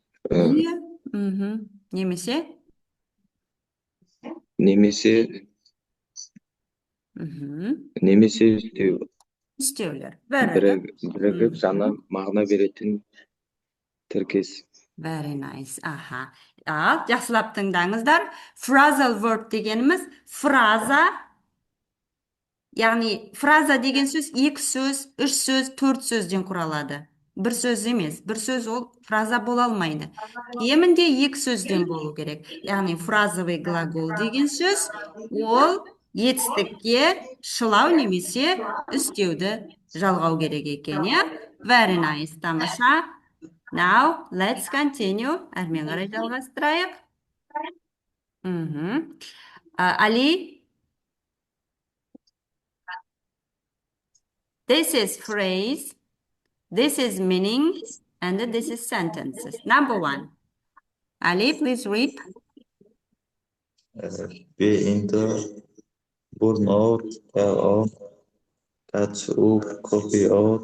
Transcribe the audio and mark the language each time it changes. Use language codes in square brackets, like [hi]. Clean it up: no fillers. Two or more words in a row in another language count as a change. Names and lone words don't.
[kk] Немесе? Немесе үстеу. Үстеулер. Бірігіп жаңа мағына беретін тіркес. [en] Very nice. [kk] Ал, жақсылап тыңдаңыздар. [en] Phrasal verb [kk] дегеніміз фраза, яғни фраза деген сөз 2 сөз, 3 сөз, 4 сөзден құралады. Бір сөз емес, бір сөз ол фраза бола алмайды. Кемінде 2 сөзден болу керек. Яғни [ru] фразовый глагол [kk] деген сөз, ол етістікке шылау немесе үстеуді жалғау керек екен, иә? [en] Very nice, тамаша. Now, let's continue. [kk] Әрмен қарай жалғастырайық. Али? [en] This is phrase, this is meaning, and this is sentences. Number 1. Ali, please read. be into, burn out, tell on, catch up, copy out,